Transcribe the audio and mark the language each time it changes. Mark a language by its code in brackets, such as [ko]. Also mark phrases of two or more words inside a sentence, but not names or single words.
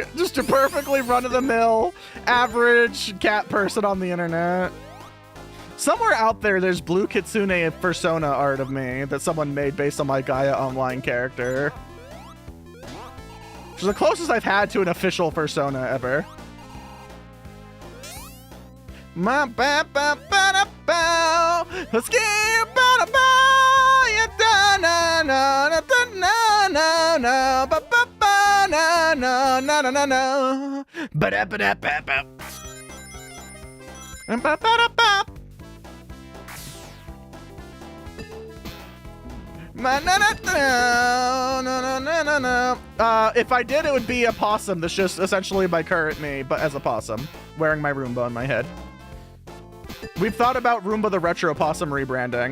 [en] Just a perfectly run-of-the-mill, average cat person on the internet. Somewhere out there, there's Blue Kitsune persona art of me that someone made based on my Gaia Online character. Which is the closest I've had to an official persona ever. Ma ba ba ba da bow. Let's get ba da bow. Ya da na na na na na na ba ba ba na na na na na na ba da ba da ba ba ba ba da ba. If I did, it would be a possum that's just essentially my current me, but as a possum, wearing my Roomba on my head. We've thought about Roomba the Retro Possum rebranding.